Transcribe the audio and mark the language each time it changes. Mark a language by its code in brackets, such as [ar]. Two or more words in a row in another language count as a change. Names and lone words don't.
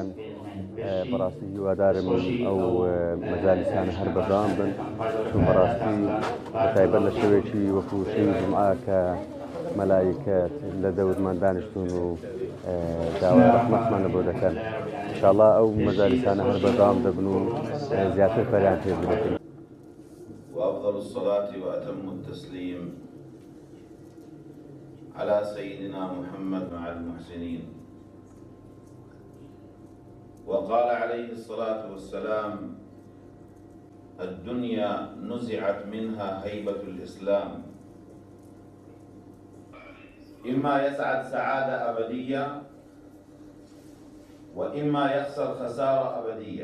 [ckb] بەڕاستی هیوادارم ئەو مەجالیسانە هەر بەردەوام بن، چون بەڕاستی بەتایبەت لە شەوێکی وەکو شەوی جومعە کە مەلایکەت لە دەورمان دانیشتون و داوای ڕەحمەتمان لە بۆ دەکەن. ئینشاءڵڵا ئەو مەجالیسانە هەر بەردەوام دەبن و زیاتر فەریان پێ بدەکەین. [ar] وأفضل الصلاة وأتم التسليم على سيدنا محمد مع المحسنين. وقال عليه الصلاة والسلام: الدنيا نزعت منها هيبة الإسلام، إما يسعد سعادة أبدية وإما يخسر خسارة أبدية.